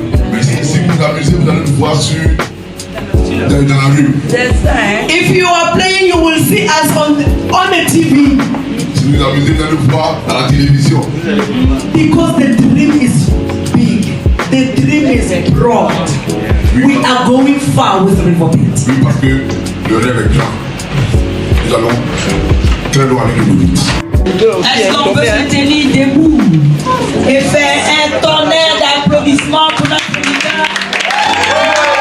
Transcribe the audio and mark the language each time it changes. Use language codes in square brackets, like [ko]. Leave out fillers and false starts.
[fr] Mais si vous vous amusez, vous allez nous voir dans la rue. [en] If you are playing, you will see us on the TV. [fr] Si vous vous amusez, vous allez nous voir à la télévision. [en] Because the dream is big. The dream is broad. We are going far with Rivobit. [fr] Oui, parce que le rêve est grand. Nous allons très loin avec le but. Est-ce qu'on peut se tenir debout et faire un tonnerre d'applaudissements pour notre leader?